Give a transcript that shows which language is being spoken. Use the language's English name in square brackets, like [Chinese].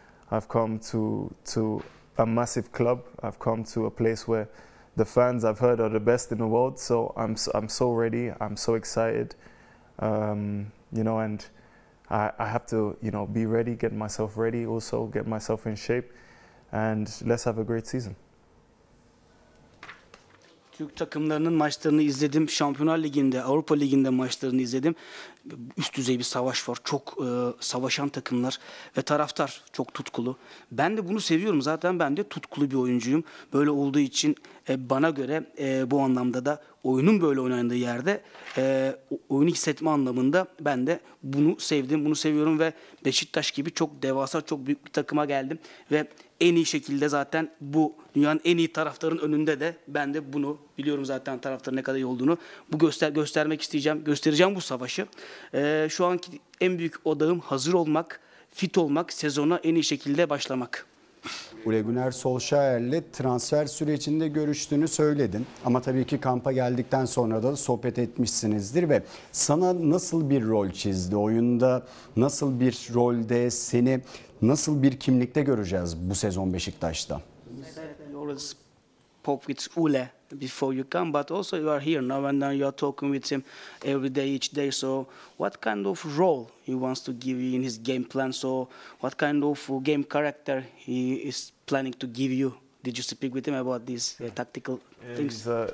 [English] I've come to a massive club. I've come to a place where the fans I've heard are the best in the world. So I'm so ready. I'm so excited. You know, and I have to, you know, be ready, get myself ready, also get myself in shape, and let's have a great season. [Turkish] Türk takımlarının maçlarını izledim. Şampiyonlar Ligi'nde, Avrupa Ligi'nde maçlarını izledim. Üst düzey bir savaş var. Çok savaşan takımlar ve taraftar çok tutkulu. Ben de bunu seviyorum. Zaten ben de tutkulu bir oyuncuyum. Böyle olduğu için bana göre bu anlamda da oyunun böyle oynandığı yerde oyunu hissetme anlamında ben de bunu sevdim, bunu seviyorum ve Beşiktaş gibi çok devasa, çok büyük bir takıma geldim ve en iyi şekilde zaten bu dünyanın en iyi taraftarın önünde de ben de bunu biliyorum zaten taraftarın ne kadar iyi olduğunu. Bu göstermek isteyeceğim, göstereceğim bu savaşı. Şu anki en büyük odağım hazır olmak, fit olmak, sezona en iyi şekilde başlamak. Ole Gunnar Solskjaer'le transfer sürecinde görüştüğünü söyledin. Ama tabii ki kampa geldikten sonra da sohbet etmişsinizdir ve sana nasıl bir rol çizdi? Oyunda nasıl bir rolde, seni nasıl bir kimlikte göreceğiz bu sezon Beşiktaş'ta? [English] Spoke with Ule before you come, but also you are here now and then you are talking with him every day, each day. So what kind of role he wants to give you in his game plan? So what kind of game character he is planning to give you? Did you speak with him about these tactical things?